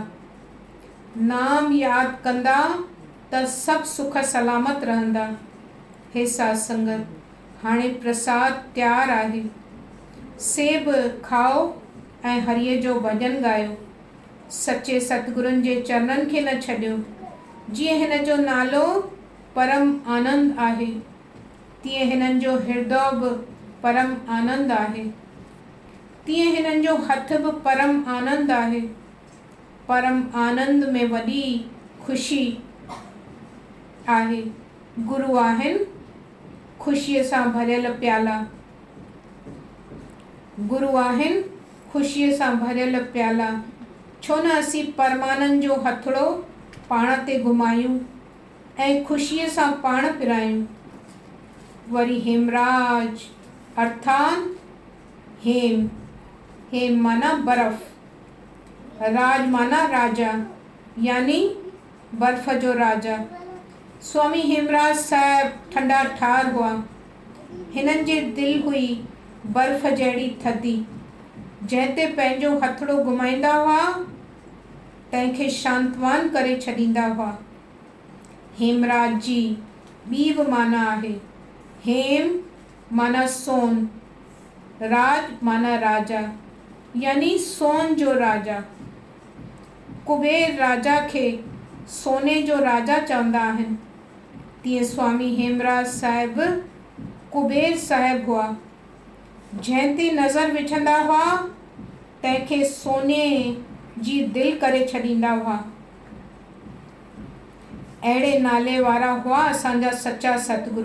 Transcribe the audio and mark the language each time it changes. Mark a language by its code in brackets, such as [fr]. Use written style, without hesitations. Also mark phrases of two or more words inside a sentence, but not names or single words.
[sd] नाम यादि कंदा त सभु सुख सलामत रहंदा। हे साध संगत, हाणे प्रसाद तयारु आहे। सेब खाओ ऐं हरीअ जो भॼन ॻायो। सचे सतगुरुनि जे चरणनि खे न छॾियो। जीअं हिन जो नालो परम आनंद आहे, तीअं हिननि जो हृदय बि परम आनंद आहे। तीअं हिननि जो हथ बि परम आनंद आहे। परम आनंद में वॾी ख़ुशी आहे। गुरु आहिनि ख़ुशीअ सां भरियल प्याला। गुरु आहिनि ख़ुशीअ सां भरियल प्याला। छो न असीं परमानंद जो हथड़ो पाण ते घुमायूं ऐं ख़ुशीअ सां पाण पिरायूं। वरी हेमराज अर्थान हेम, हेम माना बर्फ़, राज माना राजा, यानी बर्फ़ जो राजा। स्वामी हेमराज साहिब ठंडा ठार हुआ। हिननि जी दिलि हुई बर्फ़ जहिड़ी थधी, जंहिं ते पंहिंजो हथड़ो घुमाईंदा हुआ तंहिंखे शांतवान करे छॾींदा हुआ। हेमराज जी ॿी बि माना आहे। हेम माना सोन, राज माना राजा, यानी सोन जो राजा। कुबेर राजा खे सोने जो राजा चवंदा आहिनि। तीअं स्वामी हेमराज साहिब कुबेर साहिब हुआ। जंहिं ते नज़र विझंदा हुआ तंहिंखे सोने जी दिलि करे छॾींदा हुआ। अहिड़े नाले वारा हुआ असांजा सच्चा सतगुरु।